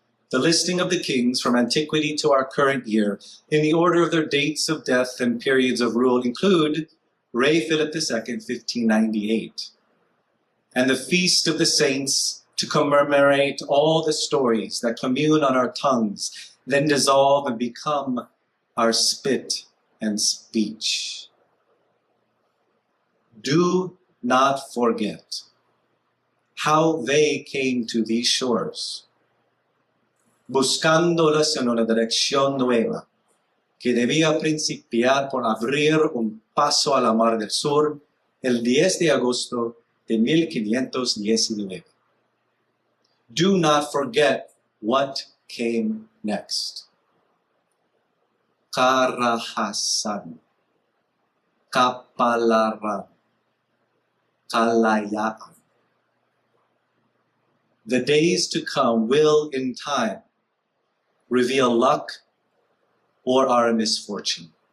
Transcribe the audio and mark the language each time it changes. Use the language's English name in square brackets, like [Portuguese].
[English] The listing of the kings from antiquity to our current year, in the order of their dates of death and periods of rule, include Rey Philip II, 1598, and the Feast of the Saints to commemorate all the stories that commune on our tongues, then dissolve and become our spit and speech. Do not forget how they came to these shores. [Spanish] buscándolas en una dirección nueva, que debía principiar por abrir un paso a la Mar del Sur el 10 de agosto de 1519. [English] Do not forget what came next. [Filipino] Karahasan, kapalaran, kalayaan. [English] The days to come will, in time, reveal luck or our misfortune.